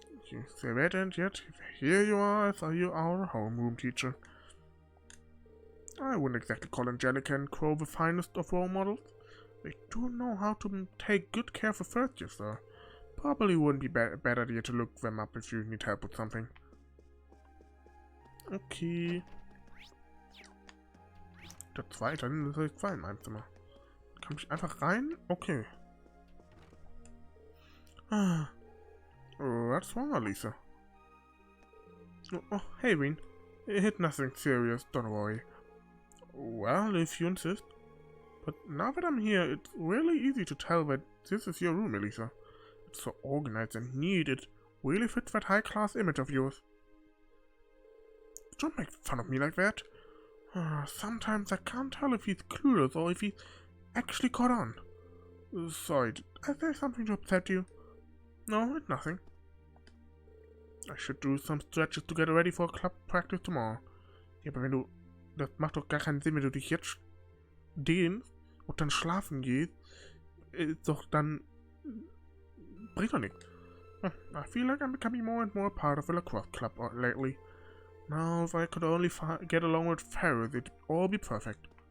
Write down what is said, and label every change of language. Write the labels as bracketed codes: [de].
[en] You say that, and yet, here you are as you are a homeroom teacher. I wouldn't exactly call Angelica and Crow the finest of role models. They do know how to take good care of the first years, though. Probably wouldn't be a bad idea to look them up if you need help with something. Okay. [de] Der zweite, das soll ich sein in meinem Zimmer. Kann ich einfach rein? Okay. [en] What's wrong, Lisa? Oh, hey, Wien. It hit nothing serious, don't worry. Well, if you insist. But now that I'm here, it's really easy to tell that this is your room, Elisa. It's so organized and neat, it really fits that high-class image of yours. Don't make fun of me like that. Sometimes I can't tell if he's clueless or if he's actually caught on. Sorry, did I say something to upset you? No, it's nothing. I should do some stretches to get ready for club practice tomorrow. [de] Ja, aber wenn du... Das macht doch gar keinen Sinn, wenn du dich jetzt dehnst und dann schlafen gehst. Ist doch dann... Bringt doch nichts. [en] I feel like I'm becoming more and more a part of the lacrosse club lately. Now, if I could only get along with Ferris, it'd all be perfect.